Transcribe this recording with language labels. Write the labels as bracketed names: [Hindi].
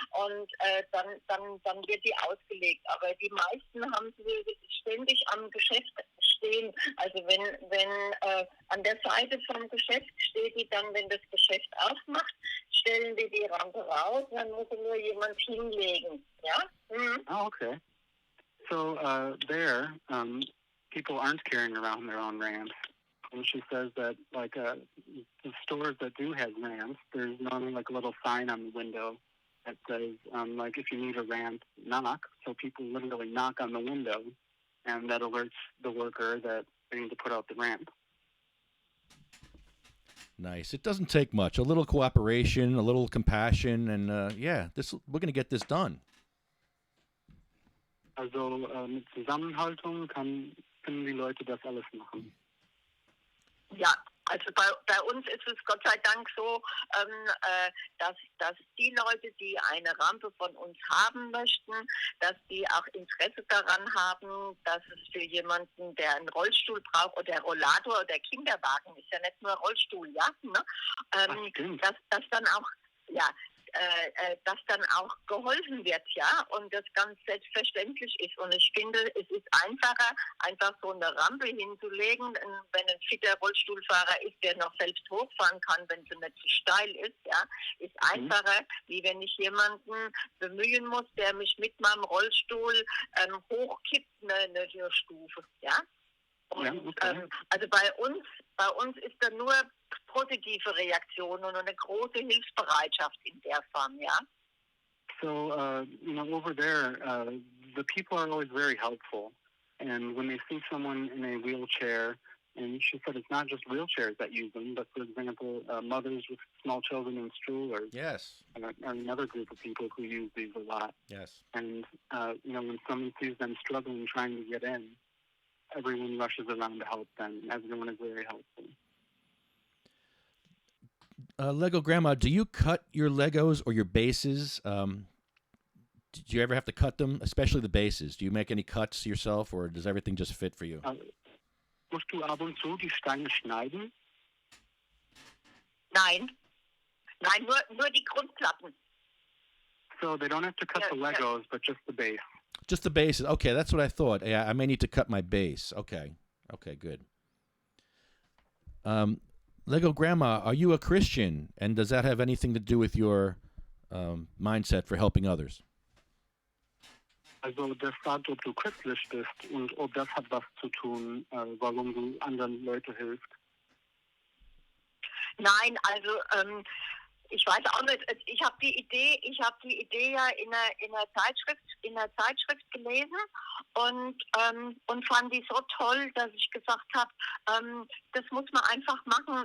[German] Und dann wird die ausgelegt. Aber die meisten haben sie ständig am Geschäft stehen. Also wenn an der Seite vom Geschäft steht die dann, wenn das Geschäft aufmacht, stellen die Rampe raus, dann muss nur jemand hinlegen, ja? Mhm. [English] Oh, okay. So there, people aren't carrying around their own ramps. And she says that, like, the stores that do have ramps, there's normally like a little sign on the window that says, like, if you need a ramp, knock. So people literally knock on the window, and that alerts the worker that they need to put out the ramp. Nice. It doesn't take much. A little cooperation, a little compassion, and we're going to get this done. [German] Also mit Zusammenhaltung können die Leute das alles machen. Ja, also bei uns ist es Gott sei Dank so, dass die Leute, die eine Rampe von uns haben möchten, dass die auch Interesse daran haben, dass es für jemanden, der einen Rollstuhl braucht oder Rollator oder Kinderwagen, ist ja nicht nur Rollstuhl, ja, ne? Dass dann auch, ja, dass dann auch geholfen wird, ja, und das ganz selbstverständlich ist. Und ich finde, es ist einfacher, einfach so eine Rampe hinzulegen, wenn ein fitter Rollstuhlfahrer ist, der noch selbst hochfahren kann, wenn sie nicht zu steil ist, ja, ist einfacher, wie wenn ich jemanden bemühen muss, der mich mit meinem Rollstuhl hochkippt, eine Stufe, ja. Und, Ja, okay. also bei uns ist da nur positive Reaktionen und eine große Hilfsbereitschaft in der Form, ja. [English] So, over there, the people are always very helpful. And when they see someone in a wheelchair, and she said it's not just wheelchairs that use them, but for example, mothers with small children in strollers Yes. are another group of people who use these a lot. Yes. And, when someone sees them struggling trying to get in, everyone rushes around to help them. Everyone is very helpful. Lego Grandma, do you cut your Legos or your bases? Did you ever have to cut them, especially the bases? Do you make any cuts yourself, or does everything just fit for you? [German] Musst du ab und zu die Steine schneiden? Nein, nur die Grundplatten. [English] So they don't have to cut the Legos, but just the base. Just the bases. Okay, that's what I thought. Yeah, I may need to cut my base. Okay, good. Lego Grandma, are you a Christian? And does that have anything to do with your mindset for helping others? [German] Also der fragt, ob du christlich bist und ob das hat was zu tun, warum du anderen Leuten hilfst. Nein, also ich weiß auch nicht. Ich habe die Idee ja in einer Zeitschrift gelesen und fand die so toll, dass ich gesagt habe, das muss man einfach machen.